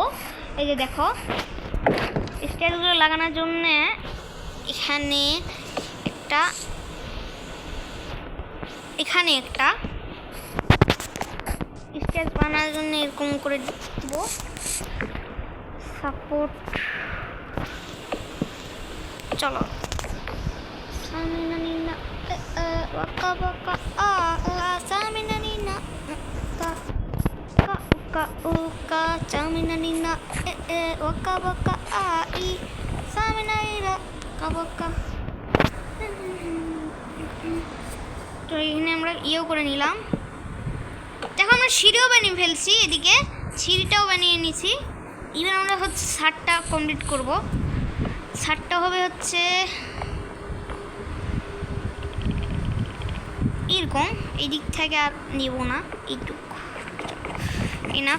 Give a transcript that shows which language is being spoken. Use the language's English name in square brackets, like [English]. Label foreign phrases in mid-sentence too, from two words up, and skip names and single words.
[Bangla] এই যে দেখো, স্টেয়ার্সগুলো লাগানোর জন্য এখানে একটা, এখানে একটা স্টেয়ার্স বানানোর জন্য এরকম করে দিব সাপোর্ট। চলো waka waka samina nina ka ka uka samina nina waka waka ai samina ira ka waka। তো এখানে আমরা ইয়েও করে নিলাম। দেখো আমরা সিঁড়িও বানিয়ে ফেলছি, এদিকে সিঁড়িটাও বানিয়ে নিয়েছি। এবার আমরা হচ্ছে ছাদটা কমপ্লিট করব। ছাদটা হবে হচ্ছে এরকম, এই দিক থেকে আর নেব না, এইটুকু এনাফ।